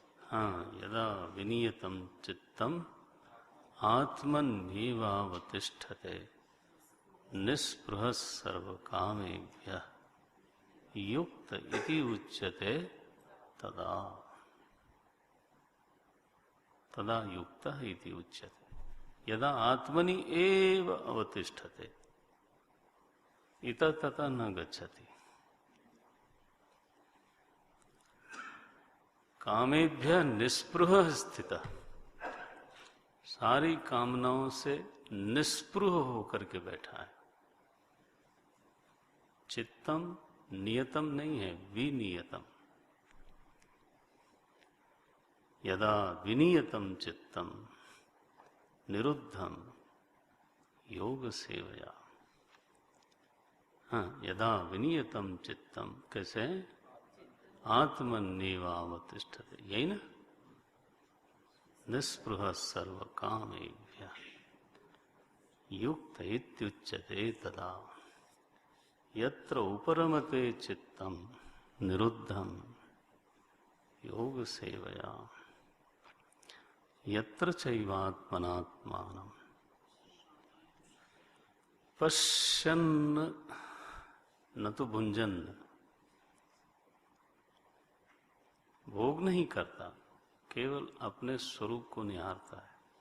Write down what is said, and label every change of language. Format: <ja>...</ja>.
<sa>हाँ, यदा विनियतं चित्तम आत्मन्येवावतिष्ठते निस्पृहः सर्वकामेभ्यः युक्त इति उच्यते तदा। तदा युक्तः इति उच्यते। यदा आत्मनि एव अवतिष्ठते, इतः ततः न गच्छति। कामेभ्यः निस्पृहः स्थितः,</sa> <hi>सारी कामनाओं से निस्पृह होकर के बैठा है। चित्तम नियतम नहीं है, विनियतम।</hi> <sa>यदा विनियतम चित्तम निरुद्धम योग सेवया। हाँ, यदा विनियतम चित्तम, कैसे? आत्मन्येवावतिष्ठते,</sa> <hi>यही ना?</hi> <sa>निस्पृहः सर्वकामेभ्यः युक्त इत्युच्यते तदा। यत्र उपरमते चित्तम निरुद्धम योग सेवया, यत्र चैवात्मनात्मानं पश्यन् न तो भुंजन,</sa> <hi>भोग नहीं करता, केवल अपने स्वरूप को निहारता है।</hi>